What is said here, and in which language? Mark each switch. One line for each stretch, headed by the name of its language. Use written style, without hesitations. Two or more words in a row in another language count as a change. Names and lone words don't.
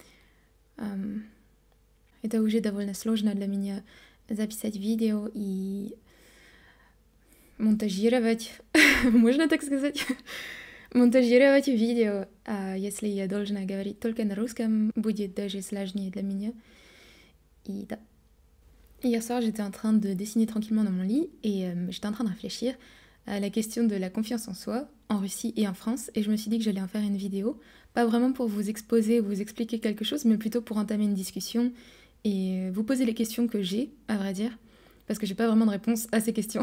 Russian: Это уже довольно сложно для меня записать видео и монтажировать, можно так сказать, монтажировать видео. А если я должна говорить только на русском, будет даже сложнее для меня. Et da.
French: Hier soir, j'étais en train de dessiner tranquillement dans mon lit et j'étais en train de réfléchir à la question de la confiance en soi en Russie et en France, et je me suis dit que j'allais en faire une vidéo, pas vraiment pour vous exposer ou vous expliquer quelque chose, mais plutôt pour entamer une discussion et vous poser les questions que j'ai, à vrai dire, parce que j'ai pas vraiment de réponse à ces questions.